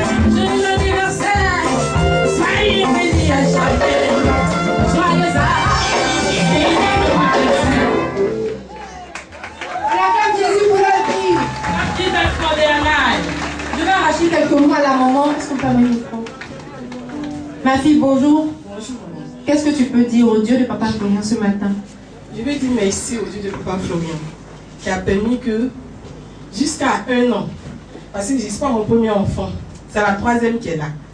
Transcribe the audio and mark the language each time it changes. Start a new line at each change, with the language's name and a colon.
French: Joyeux anniversaire, soyez bénis à jamais. Joyeux anniversaire. On acclame Jésus pour leur vie.
English: Thank Jesus for their life.
French: Je vais arracher quelques mots à la maman. Est-ce qu'on peut mettre le micro? Ma fille, bonjour. Bonjour. Qu'est-ce que tu peux dire au Dieu de Papa Florian ce matin? Je vais dire merci au Dieu de Papa Florian qui a permis que jusqu'à 1 an, parce que je suis pas mon premier enfant, c'est la 3e qui est là.